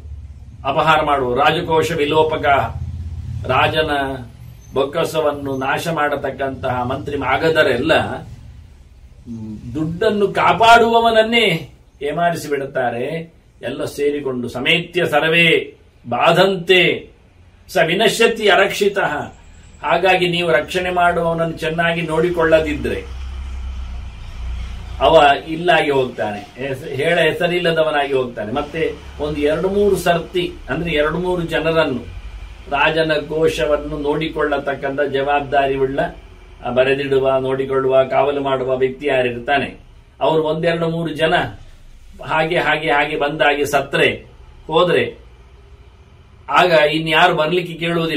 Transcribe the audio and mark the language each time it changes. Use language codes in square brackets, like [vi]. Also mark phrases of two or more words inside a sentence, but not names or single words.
[kn] ಅಪಹಾರ ಮಾಡುವ ರಾಜಕೋಶ ವಿಲೋಪಕ, ರಾಜನ ಬೊಕ್ಕಸವನ್ನು ನಾಶ ಮಾಡತಕ್ಕಂತಹ ಮಂತ್ರಿ ಆಗದರೆಲ್ಲ ದುಡ್ಡನ್ನು ಕಾಪಾಡುವವನನ್ನೇ ಏಮಾರಿಸಿ ಬಿಡುತ್ತಾರೆ. ಎಲ್ಲ ಸೇರಿಕೊಂಡು [sa] ಸಮೇತ್ಯ ಸರ್ವೇ ಬಾಧಂತೆ ಸ ವಿನಶ್ಯತಿ ಅರಕ್ಷಿತ. [kn] ಹಾಗಾಗಿ ನೀವು ರಕ್ಷಣೆ ಮಾಡುವವನನ್ನು ಚೆನ್ನಾಗಿ ನೋಡಿಕೊಳ್ಳದಿದ್ರೆ ಅವ ಇಲ್ಲಾಗಿ ಹೋಗ್ತಾನೆ, ಹೇಳ ಹೆಸರಿಲ್ಲದವನಾಗಿ ಹೋಗ್ತಾನೆ. ಮತ್ತೆ ಒಂದು 2-3 ಸರ್ತಿ ಅಂದ್ರೆ 2-3 ಜನರನ್ನು ರಾಜನ ಕೋಶವನ್ನು ನೋಡಿಕೊಳ್ಳತಕ್ಕಂಥ ಜವಾಬ್ದಾರಿ ಉಳ್ಳ ಬರೆದಿಡುವ, ನೋಡಿಕೊಳ್ಳುವ, ಕಾವಲು ಮಾಡುವ ವ್ಯಕ್ತಿ ಯಾರಿರ್ತಾನೆ, ಅವರು 1-2-3 ಜನ ಹಾಗೆ ಬಂದಾಗಿ ಸತ್ರೆ ಹೋದ್ರೆ ಆಗ ಇನ್ಯಾರು ಬರ್ಲಿಕ್ಕೆ ಕೇಳುವುದಿಲ್ಲ.